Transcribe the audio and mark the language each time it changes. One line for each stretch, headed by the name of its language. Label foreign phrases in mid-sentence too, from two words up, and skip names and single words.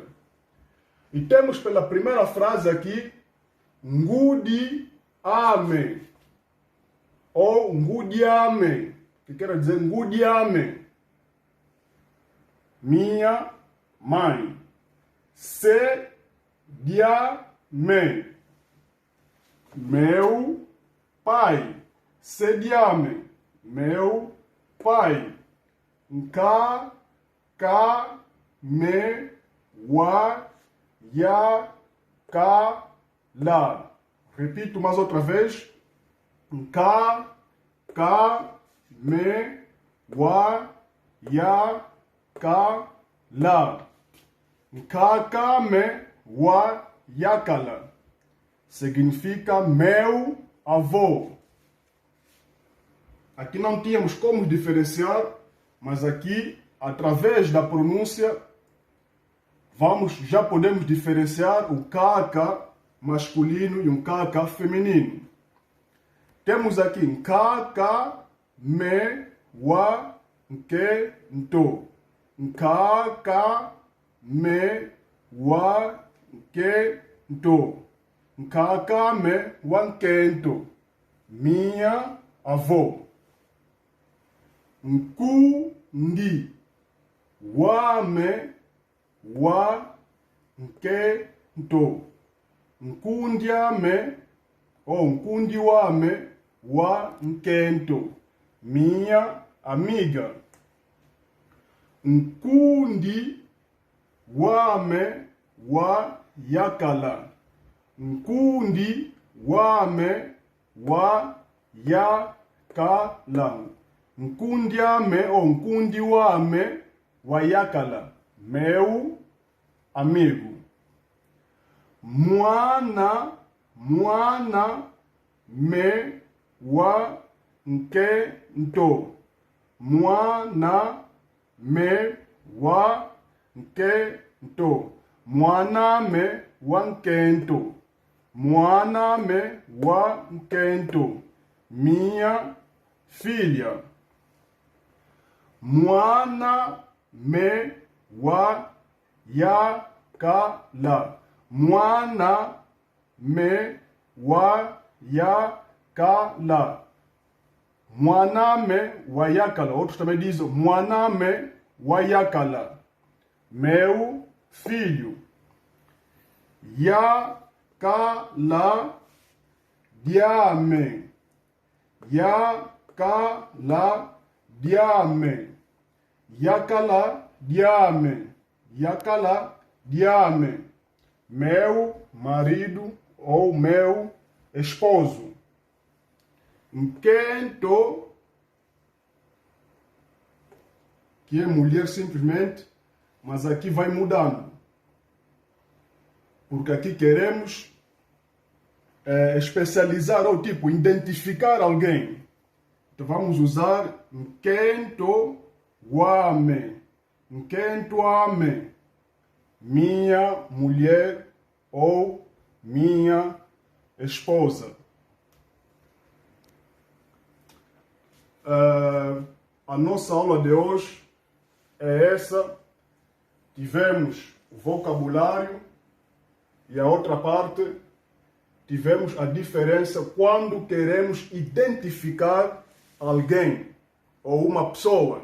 Portuguese: E temos pela primeira frase aqui,
Kongo: ngudi ame,
Portuguese: ou ngudiame, que quer dizer ngudiame, minha mãe.
Kongo: Se diame,
Portuguese: meu pai. Sediame, meu pai.
Kongo: Nka, ka, me, wa, ya, ka, la.
Portuguese: Repito mais outra vez.
Kongo: Nka, ka, me, wa, ya, ka, la. Nka, ka, me, wa, ya, ka, la.
Portuguese: Significa meu avô. Aqui não tínhamos como diferenciar, mas aqui, através da pronúncia, já podemos diferenciar o kaka masculino e um kaka feminino. Temos aqui
Kongo: nkaka, me, wa, nke, nto. Nkaka, me, wa, nke, nto. Nkaka, me, wa, nke, nto.
Portuguese: Minha avó.
Kongo: Nkundi, wame, wa nkento. Nkundi ame ou nkundi wame wa nkento.
Portuguese: Minha amiga.
Kongo: Nkundi wame wa yakala. Nkundi wame wa yakala. Nkundi ame ou nkundi wame wa yakala.
Portuguese: Meu amigo.
Kongo: Mwana me wa nkento. Mwana me wa nkento. Mwana me wa nkento. Mwana me wa nkento.
Portuguese: Minha filha.
Kongo: Mwana me wa yakala. Mwana me wa yakala. Mwaname wa yakala.
Portuguese: Outros também dizem
Kongo: mwaname wa yakala.
Portuguese: Meu filho.
Kongo: Yakala diame. Yakala diame. Yakala diame. Yakala diame.
Portuguese: Meu marido ou meu esposo. Nkento, que é mulher simplesmente, mas aqui vai mudando. Porque aqui queremos especializar ou tipo, identificar alguém. Então vamos usar
Kongo: nkento wame. Nkento wame.
Portuguese: Minha mulher ou minha esposa. A nossa aula de hoje é essa. Tivemos o vocabulário e a outra parte tivemos a diferença quando queremos identificar alguém ou uma pessoa.